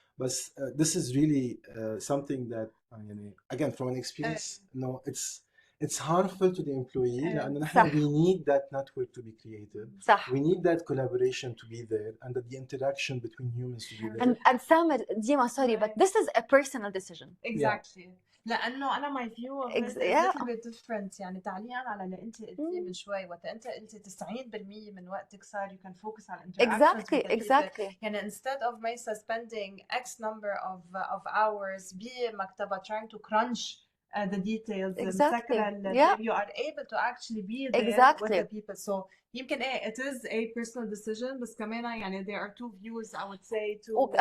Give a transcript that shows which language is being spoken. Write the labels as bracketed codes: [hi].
[en] But this is really something that again from an experience no it's harmful to the employee [ar] لأنه نحن [en] we need that network to be created [ar] صح. [en] we need that collaboration to be there and that the interaction between humans to be there and Samer Dima sorry but this is a personal decision exactly [ar] لأنه أنا [en] my view of it is a little bit different [ar] يعني تعليقا على اللي أنت قلتيه من شوي وقت أنت قلتي 90% من وقتك صار [en] you can focus [ar] على interactions [en] exactly يعني instead of Maysa spending X number of hours [ar] بمكتبة [en] trying to crunch the details exactly you are able to actually be there with the people so [ar] يمكن [en] it is a personal decision [ar] بس كمان يعني [en] there are two views I would say to